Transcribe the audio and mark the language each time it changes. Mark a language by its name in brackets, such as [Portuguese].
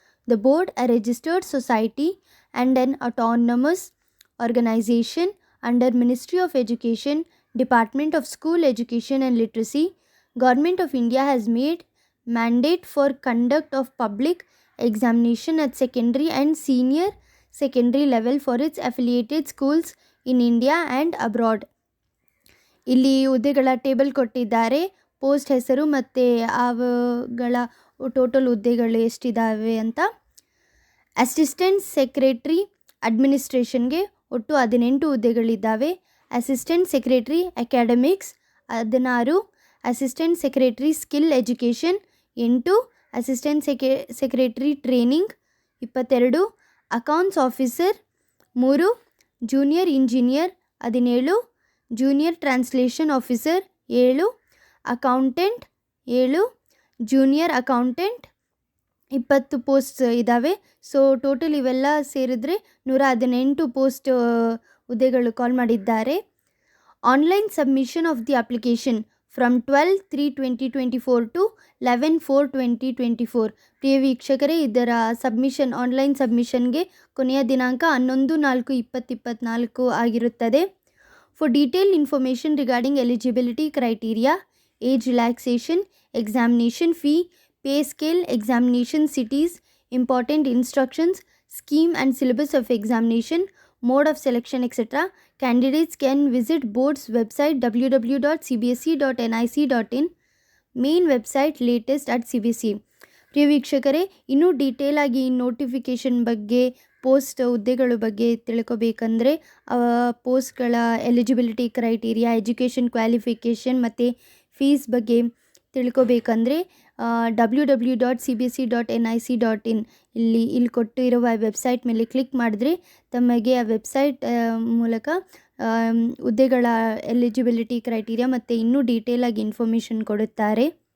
[English] The board, a registered society and an autonomous organization under Ministry of Education, Department of School Education and Literacy, Government of India, has made mandate for conduct of public examination at secondary and senior secondary level for its affiliated schools in India and abroad. [Kannada] ಇಲ್ಲಿ ಹುದ್ದೆಗಳ table ಕೊಟ್ಟಿದ್ದಾರೆ. Post ಹೆಸರು ಮತ್ತು ಅವುಗಳ total ಹುದ್ದೆಗಳು ಎಷ್ಟಿದ್ದಾವೆ ಅಂತ. Assistant secretary ಅಡ್ಮಿನಿಸ್ಟ್ರೇಷನ್ಗೆ ಒಟ್ಟು 18 ಹುದ್ದೆಗಳಿದ್ದಾವೆ. Assistant secretary academics 16, assistant secretary skill education 8, assistant secretary training 22, accounts officer 3, junior engineer 17, junior translation officer 7, accountant 7, junior accountant 20 post ಇದ್ದಾವೆ. ಸೊ ಟೋಟಲ್ ಇವೆಲ್ಲ ಸೇರಿದ್ರೆ 118 ಪೋಸ್ಟ್ ಹುದ್ದೆಗಳು ಕಾಲ್ ಮಾಡಿದ್ದಾರೆ. [English] Online submission of the application from 12/3/2024 to 11/4/2024. [Kannada] ಪ್ರಿಯ ವೀಕ್ಷಕರೇ, ಇದರ submission online ಸಬ್ಮಿಷನ್ಗೆ ಕೊನೆಯ ದಿನಾಂಕ 11/4/2024 ಆಗಿರುತ್ತದೆ. [English] For detail information regarding eligibility criteria, age relaxation, examination fee, pay scale, examination cities, important instructions, scheme and syllabus of examination, mode of selection, etc. Candidates can visit board's website www.cbse.nic.in, main website latest at CBSE. [Kannada] ಪ್ರಿಯ ವೀಕ್ಷಕರೇ, ಇನ್ನೂ detail ಆಗಿ ಈ notification ಬಗ್ಗೆ, post ಹುದ್ದೆಗಳ ಬಗ್ಗೆ ತಿಳ್ಕೊಬೇಕಂದ್ರೆ ಪೋಸ್ಟ್ಗಳ eligibility criteria, education qualification ಮತ್ತು fees ಬಗ್ಗೆ ತಿಳ್ಕೊಬೇಕಂದ್ರೆ www.cbse.nic.in ಇಲ್ಲಿ ಕೊಟ್ಟಿರುವ ವೆಬ್ಸೈಟ್ ಮೇಲೆ ಕ್ಲಿಕ್ ಮಾಡಿದ್ರೆ ತಮಗೆ ಆ ವೆಬ್ಸೈಟ್ ಮೂಲಕ ಹುದ್ದೆಗಳ ಎಲಿಜಿಬಿಲಿಟಿ ಕ್ರೈಟೀರಿಯಾ ಮತ್ತು ಇನ್ನೂ ಡೀಟೇಲಾಗಿ ಇನ್ಫಾರ್ಮೇಷನ್ ಕೊಡುತ್ತಾರೆ.